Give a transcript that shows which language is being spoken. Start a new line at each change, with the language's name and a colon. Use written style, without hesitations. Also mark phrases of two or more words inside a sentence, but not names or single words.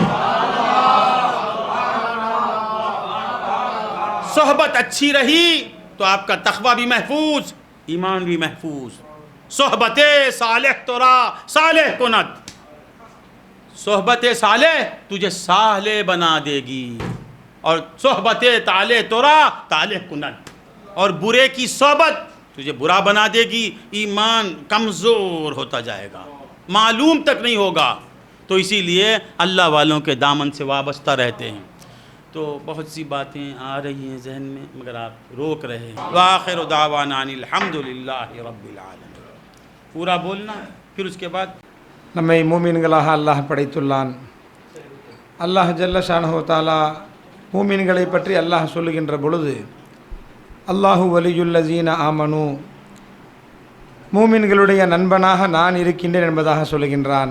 Urdu: صحبت اچھی رہی تو آپ کا تقوی بھی محفوظ ایمان بھی محفوظ
Persian: صحبت صالح ترا صالح کنت
Urdu: صحبت صالح تجھے صالح بنا دے گی اور
Persian: صحبت طالح ترا طالح کنت
Urdu: اور برے کی صحبت تجھے برا بنا دے گی ایمان کمزور ہوتا جائے گا معلوم تک نہیں ہوگا تو اسی لیے اللہ والوں کے دامن سے وابستہ رہتے ہیں تو بہت سی باتیں آ رہی ہیں ذہن میں مگر آپ روک رہے ہیں
Arabic: وآخر دعوانا ان الحمدللہ رب العالمین
Urdu: پورا بولنا پھر اس کے بعد
Tamil: நம்மை மூமின்களாக அல்லாஹ் படைத்துள்ளான்.
Arabic: الله جل شأنه تعالى
Tamil: மூமின்களை பற்றி அல்லாஹ் சொல்லுகின்ற பொழுது
Arabic: الله ولي الذين آمنوا
Tamil: மூமின்களுடைய நண்பனாக நான் இருக்கின்றேன் என்பதாக சொல்லுகின்றான்.